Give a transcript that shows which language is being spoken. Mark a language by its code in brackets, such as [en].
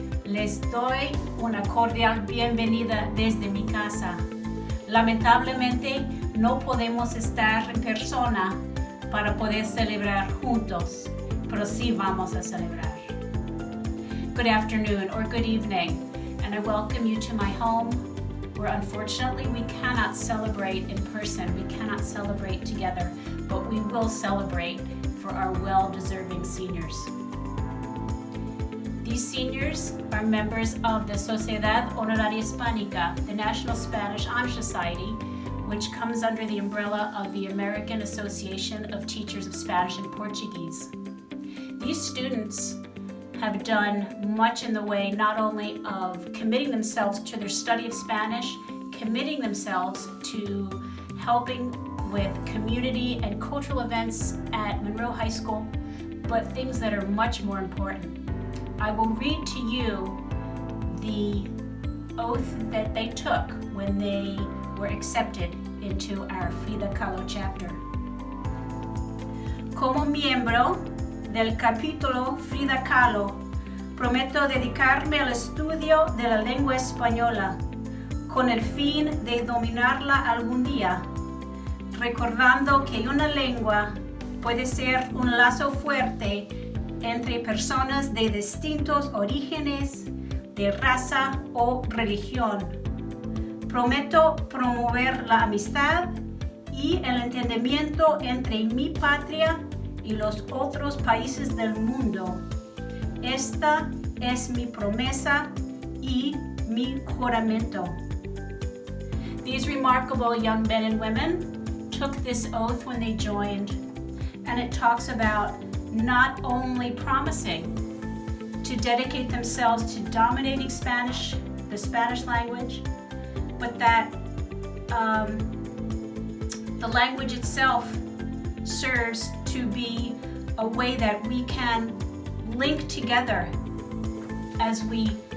[es] Les doy una cordial bienvenida desde mi casa. Lamentablemente no podemos estar en persona para poder celebrar juntos, pero sí vamos a celebrar. [en] Good afternoon or good evening, and I welcome you to my home, where unfortunately we cannot celebrate in person, we cannot celebrate together, but we will celebrate for our well-deserving seniors. These seniors are members of the Sociedad Honoraria Hispánica, the National Spanish Honor Society, which comes under the umbrella of the American Association of Teachers of Spanish and Portuguese. These students have done much in the way not only of committing themselves to their study of Spanish, committing themselves to helping with community and cultural events at Monroe High School, but things that are much more important. I will read to you the oath that they took when they were accepted into our Frida Kahlo chapter. [es] Como miembro del Capítulo Frida Kahlo, prometo dedicarme al estudio de la lengua española con el fin de dominarla algún día, recordando que una lengua puede ser un lazo fuerte entre personas de distintos orígenes, de raza o religión. Prometo promover la amistad y el entendimiento entre mi patria y los otros países del mundo. Esta es mi promesa y mi juramento. [en] These remarkable young men and women took this oath when they joined, and it talks about not only promising to dedicate themselves to dominating Spanish, the Spanish language, but that the language itself serves to be a way that we can link together as we